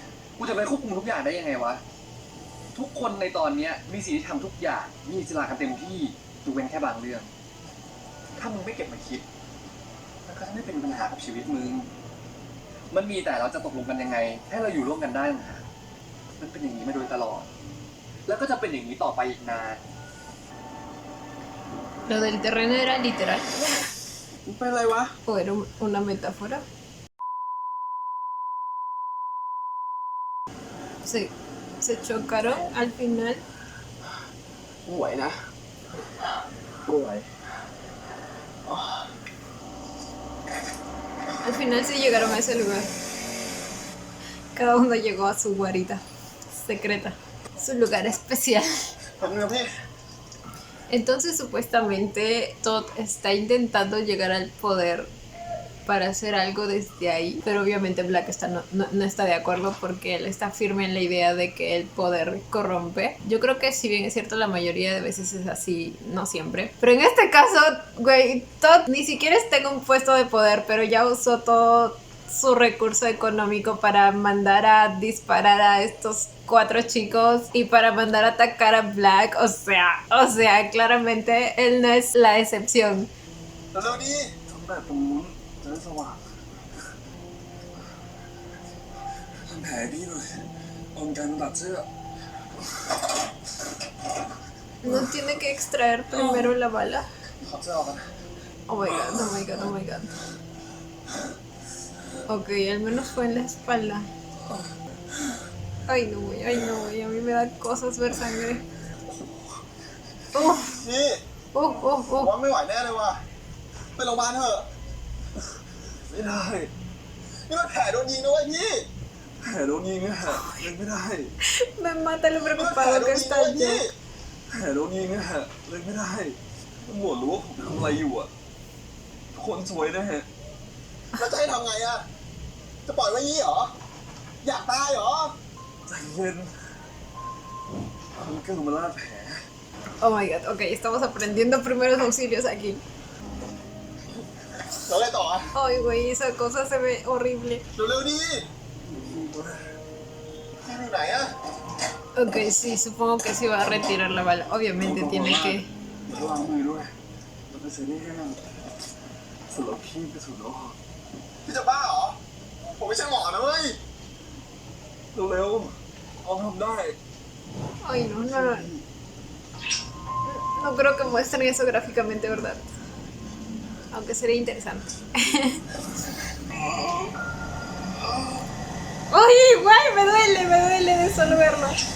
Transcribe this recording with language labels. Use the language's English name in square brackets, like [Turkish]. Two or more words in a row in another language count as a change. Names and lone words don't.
[Thai] กูจะไปควบคุมทุกอย่างได้ยังไงวะ ทุกคนในตอนเนี้ยมีสิทธิทำทุกอย่าง มีอิสระกันเต็มที่ยกเว้นแค่บางเรื่อง ถ้ามึงไม่เก็บมาคิดมันก็จะไม่เป็นปัญหากับชีวิตมึง มันมีแต่เราจะตกลงกันยังไง ให้เราอยู่ร่วมกันได้นะมันเป็นอย่างนี้มาโดยตลอด แล้วก็จะเป็นอย่างนี้ต่อไปอีกนาน [Spanish] ¿Lo del terreno era literal [Thai] มึงเป็นอะไรวะ [Spanish] o era una metáfora? Se chocaron al final. [Thai] มึงไหวนะ กูไหว [Spanish] Al final sí llegaron a ese lugar. Cada uno llegó a su guarida secreta, su lugar especial. [Thai] แป๊บนึงนะพี่ [Spanish] Entonces supuestamente Todd está intentando llegar al poder para hacer algo desde ahí, pero obviamente Black no está de acuerdo porque él está firme en la idea de que el poder corrompe. Yo creo que si bien es cierto la mayoría de veces es así, no siempre, pero en este caso, güey, Todd ni siquiera está en un puesto de poder, pero ya usó todo su recurso económico para mandar a disparar a estos 4 chicos y para mandar a atacar a Black. O sea, claramente él no es la excepción. [Thai] เร็วๆนี้ ทำแบบตรงนู้นจะได้สว่างทำแผลให้พี่หน่อยเอากันตัดเสื้อ [Spanish] No tiene que extraer primero la bala. [Thai] ขอเสื้อออกกัน [English] Oh my god, oh my god, oh my god. [Spanish] Ok, al menos fue en la espalda. Ay no, güey, a mí me da cosas ver sangre. [Thai] พี่ ผมว่าไม่ไหวแน่เลยว่ะไปโรงพยาบาลเถอะ ไม่ได้ นี่มันแผลโดนยิงนะเว้ยพี่ แผลโดนยิงอะเล่นไม่ได้ [Spanish] Me mata lo [Thai] นี่มันแผล [Spanish] preocupado [Thai] โด [Spanish] que [Thai] นยิง [Spanish] está [Thai] นะเว้ยพี่ [Spanish] Jack. [Thai] แผลโดนยิงอะเล่นไม่ได้ตำรวจรู้ว่าผมทำอะไรอยู่อะทุกคนสวยนะฮะ แล้วจะให้ทำไงอะจะปล่อยไว้งี้เหรอ อยากตายเหรอ ใจเย็นมันก็คือมาลาดแผล [English] Oh my god, [Spanish] ok, estamos aprendiendo primeros auxilios aquí. [Thai] แล้วอะไรต่ออะ [Spanish] Ay, güey, esa cosa se ve horrible. [Thai] เร็วๆดิพี่อยู่ไหนอะ [Spanish] Ok, sí, supongo que sí va a retirar la bala. Obviamente tiene que... [Thai] ระวังมือด้วยมันเป็นเซนี่แห้งสลบขี้กระสุนออก พี่จะบ้าเหรอ ผมไม่ใช่หมอนะเว้ย เร็วๆเอาทำได้ [Spanish] Ay, no. No creo que muestren eso gráficamente, ¿verdad? Aunque sería interesante. ¡Ay, güey! Me duele de solo verlo.